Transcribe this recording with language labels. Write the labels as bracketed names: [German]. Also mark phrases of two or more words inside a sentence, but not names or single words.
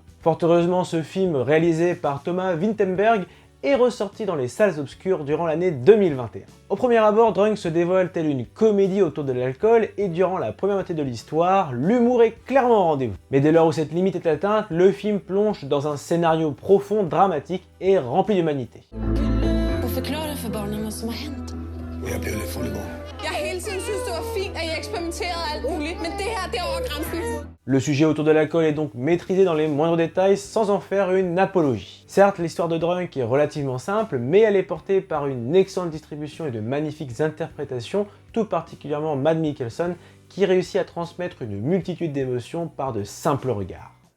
[French] Fort heureusement, ce film réalisé par Thomas Vinterberg est ressorti dans les salles obscures durant l'année 2021. Au premier abord, Drunk se dévoile telle une comédie autour de l'alcool et durant la première moitié de l'histoire, l'humour est clairement au rendez-vous. Mais dès lors où cette limite est atteinte, le film plonge dans un scénario profond, dramatique et rempli d'humanité. [Danish] Jeg er blevet lidt fuld i morgen. Jeg har hele tiden synes det var fint, at I eksperimenterede alt muligt, men det her, det er over grænsen. [French] Le sujet autour de l'alcool est donc maîtrisé dans les moindres détails sans en faire une apologie. Certes, l'histoire de Drunk est relativement simple, mais elle est portée par une excellente distribution et de magnifiques interprétations, tout particulièrement Mads Mikkelsen, qui réussit à transmettre une multitude d'émotions par de simples regards.